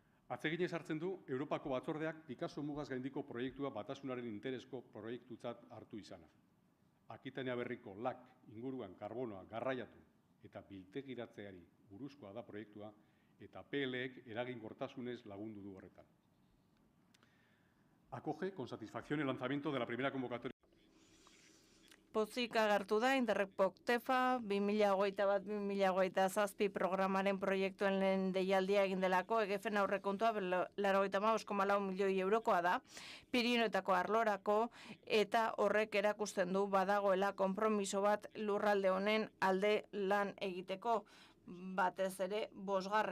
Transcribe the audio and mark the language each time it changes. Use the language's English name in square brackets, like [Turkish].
[Basque] Atzeginez hartzen du, Europako batzordeak Picasso mugaz gaindiko proiektua batasunaren interesko proiektutzat hartu izana. Akitania berriko LAK inguruan karbonoa garraiatu eta biltegiratzeari buruzkoa da proiektua eta PLek eraginkortasunez lagundu du horretan. [Spanish] Acoge con satisfacción el lanzamiento de la primera convocatoria. [Basque] Pozik agertu da Interreg POCTEFA 2021-2027 programaren proiektuen lehen deialdia egin delako, EGFen aurrekontua 95,4 milioi eurokoa da, Pirinioetako arlorako, eta horrek erakusten du badagoela konpromiso bat lurralde honen alde lan egiteko, batez ere 5.